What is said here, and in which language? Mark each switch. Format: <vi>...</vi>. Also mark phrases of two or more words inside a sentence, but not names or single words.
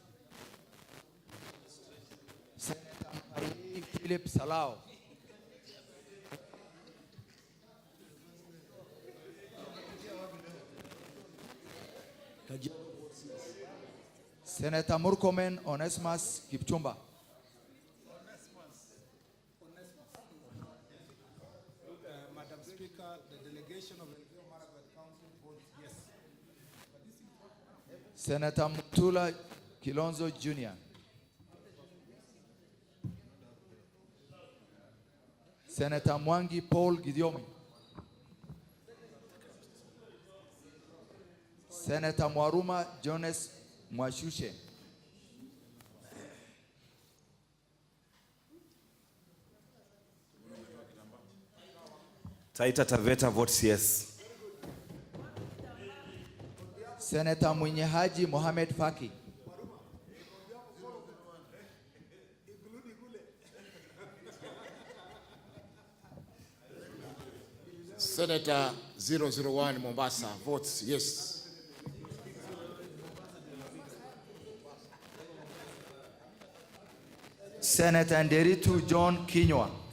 <en>Senator Marie Philip Salao. Senator Murkomen Onesimus Kipchumba. Madam Speaker, the delegation of Elgeyo Marakwet County votes yes. Senator Mutula Kilonzo Jr. Senator Mwangi Paul Gidiomi. Senator Mwaruma Jones Mwashushe. Taita Taveta votes yes. Senator Mwenye Haji Mohamed Faki. Senator 001 Mombasa votes yes. Senator Nderitu John Kinywa.</en>